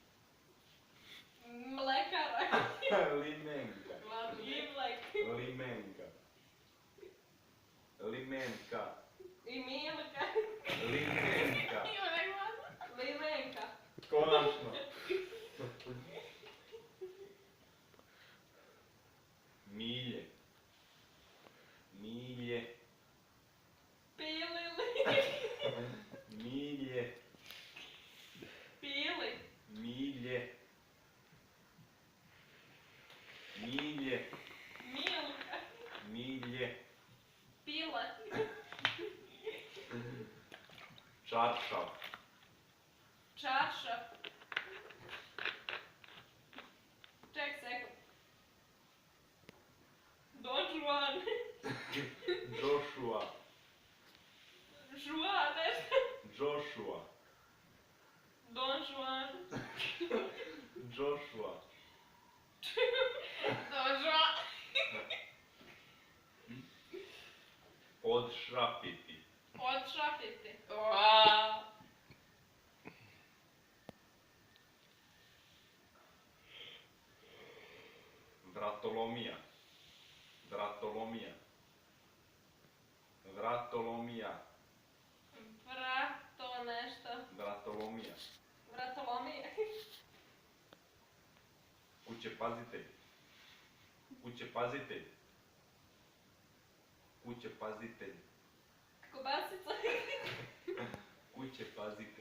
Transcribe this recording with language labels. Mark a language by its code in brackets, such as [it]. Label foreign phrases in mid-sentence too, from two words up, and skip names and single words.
[sr] Mlekara. Limenka. Ivlek. Limenka. Limenka. I Milka. Limenka. Limenka. Konačno. Milje. Milje. Pilili. Milje. Pili. Milje. Milje. Milka. Milje. Pila. Čaršav. Čaršav. Ček sekund. Don Juan. Joshua. Juan, nešto. Joshua. Don Juan. Joshua. Don Juan. Odšrapiti. Odšrapiti. Vratolomija. Vratolomija. Vratolomija. Vrato nešto. Vratolomija. Vratolomija. Kuće pazitelj. Kuće pazitelj. Kuće pazitelj. Kobasica. Kuće pazitelj.